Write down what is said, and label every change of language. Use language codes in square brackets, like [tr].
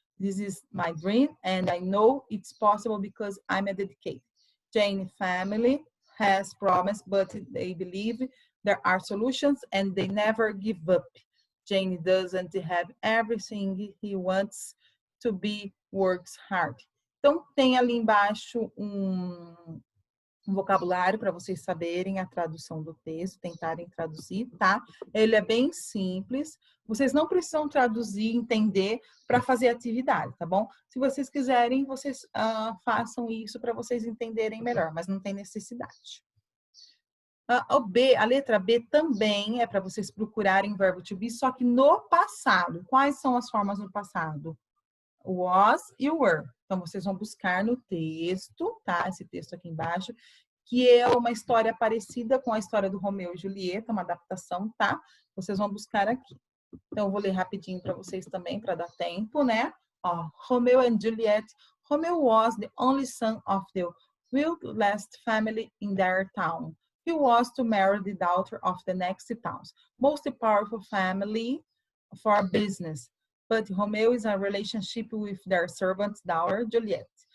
[en] This is my dream and I know it's possible because I'm a dedicated. Jane's family has problems, but they believe there are solutions and they never give up. Jane doesn't have everything he wants to be, works hard. [pt] Então, tem ali embaixo um vocabulário para vocês saberem a tradução do texto, tentarem traduzir, tá? Ele é bem simples. Vocês não precisam traduzir, entender para fazer atividade, tá bom? Se vocês quiserem, vocês façam isso para vocês entenderem melhor, mas não tem necessidade. A letra B também é para vocês procurarem o verbo to be, só que no passado. Quais são as formas no passado? Was e were. Então, vocês vão buscar no texto, tá? Esse texto aqui embaixo, que é uma história parecida com a história do Romeu e Julieta, uma adaptação, tá? Vocês vão buscar aqui. Então, eu vou ler rapidinho para vocês também, para dar tempo, né? [en] Ó, Romeo and Juliet. Romeo was the only son of the wealthiest family in their town. He was to marry the daughter of the next town's most powerful family for business. But Romeo is in a relationship with their servant's daughter, Juliet.